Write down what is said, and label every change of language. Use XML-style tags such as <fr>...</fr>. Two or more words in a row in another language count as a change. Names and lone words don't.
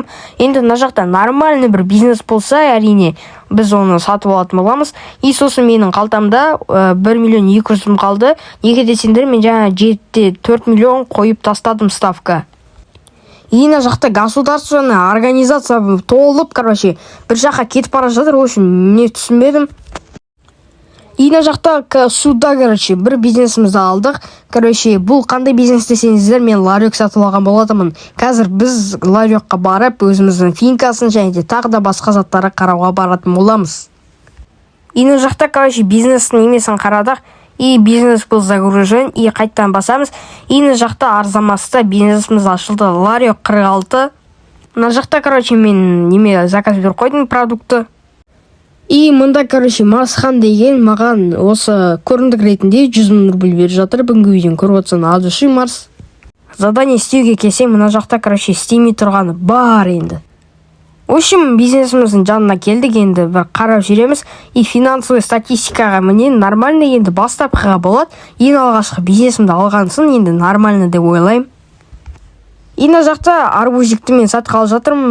<kk>Енді мына жақта нормальный бір бизнес болса, әрине біз оны сатып алатын боламыз. И сосын менің қалтамда 1 миллион 200 мың қалды. Неге десеңдер, мен жаңа 4 миллион қойып тастадым ставка. И мына жақта</kk> <ru>государственная организация</ru> <kk>толып, короче, бір жаққа кетіп бара жатыр.</kk> <ru>В общем,</ru> <kk>не түсінбедім. И мына жақта суда, короче, бір бизнесімізді алдық. Короче, бұл қандай бизнес десеңіздер, мен ларек сатып алған болатынмын. Қазір біз ларекқа барып, өзіміздің финкасын және де тағы да басқа заттары қарауға баратын боламыз. И мына жақта, короче, бизнестің немесін қарадық.</kk> <ru>И бизнес был загружен. И</ru> <kk>қайттан басамыз. И мына жақта арзамаста бизнесіміз ашылды. Ларек 46. Мына жақта, короче, мен неме заказ беріп қойдым продукты. И мында, короче, Марсхан деген маған осы көрімдік ретінде 100 мың рубль беріп жатыр. Бүгінгі видеоны көріп отырсаң,</kk> <ru>от души Марс.</ru> <kk>Задание істеуге келсем, мына жақта, короче, істемей тұрғаны бар енді.</kk> <ru>В общем,</ru> <kk>бизнесіміздің жанына келдік, енді бір қарап жүреміз. И финансовый статистикаға міне нормальный енді бастапқыға болады. Ең алғашқы бизнесімді алғансын, енді нормальный деп ойлаймын. И мына жақта арбузикті мен сатып алып жатырмын.</kk>